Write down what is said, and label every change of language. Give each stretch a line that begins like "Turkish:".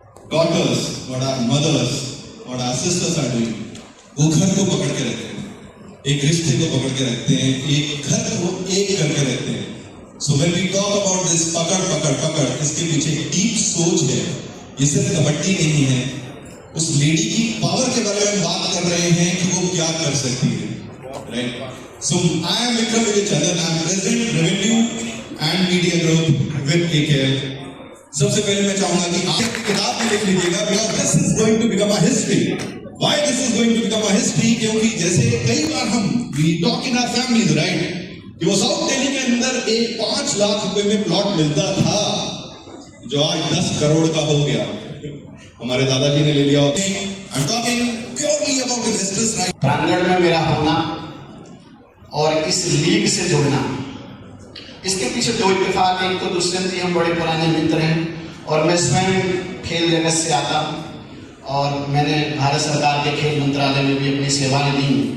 English: daughters, what our mothers, what our sisters are doing,
Hindi: वो घर को पकड़ के रखते हैं, एक रिश्ते को पकड़ के रखते हैं, एक घर को एक करके रखते हैं.
English: So when we talk about this
Hindi: पकड़ पकड़ पकड़, इसके पीछे एक डीप सोच है. ये सिर्फ कबड्डी नहीं है, उस लेडी की पावर के बारे में बात कर रहे हैं कि वो क्या कर सकती है, right?
English: So I am Vikram Vijaychandran, I am President Revenue and Media Group with KKL.
Hindi: सबसे पहले मैं चाहूंगा कि आप किताब में लिख लीजिएगा
English: because this is going to become a history. Why this is going to become a history?
Hindi: क्योंकि जैसे कई बार हम
English: we talk in our families, right?
Hindi: कि वो साउथ दिल्ली के अंदर एक 5 लाख रुपए में प्लॉट मिलता था जो आज 10 करोड़ का हो गया. हमारे दादाजी ने ले लिया.
English: I'm talking purely about investors, right?
Hindi: प्रांगण में मेरा होना और इस लीग से जुड़ना, इसके पीछे दो इत्तेफाक हैं. एक तो दुष्यंत जी हम बड़े पुराने मित्र हैं और मैं स्वयं खेल जगत से आता हूँ और मैंने भारत सरकार के खेल मंत्रालय में भी अपनी सेवाएं दी.